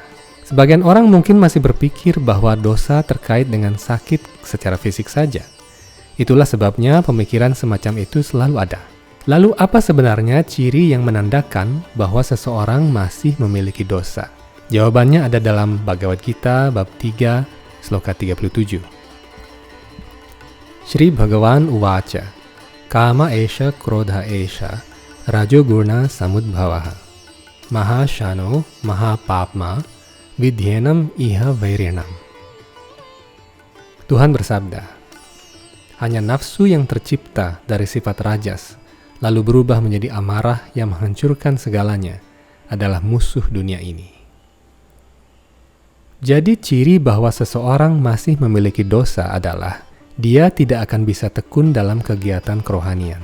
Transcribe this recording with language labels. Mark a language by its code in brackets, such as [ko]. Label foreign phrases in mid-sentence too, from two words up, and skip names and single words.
[id] Sebagian orang mungkin masih berpikir bahwa dosa terkait dengan sakit secara fisik saja. Itulah sebabnya pemikiran semacam itu selalu ada. Lalu apa sebenarnya ciri yang menandakan bahwa seseorang masih memiliki dosa? Jawabannya ada dalam Bhagavad Gita bab 3, sloka 37. [sa] श्री भगवान् उवाच काम एष क्रोध एष रजो गुर्न समुद्भवः महाशनो महापाप्मा विद्येनम् इह वैरेणम्. [id] Tuhan bersabda, hanya nafsu yang tercipta dari sifat rajas, lalu berubah menjadi amarah yang menghancurkan segalanya, adalah musuh dunia ini. Jadi ciri bahwa seseorang masih memiliki dosa adalah dia tidak akan bisa tekun dalam kegiatan kerohanian.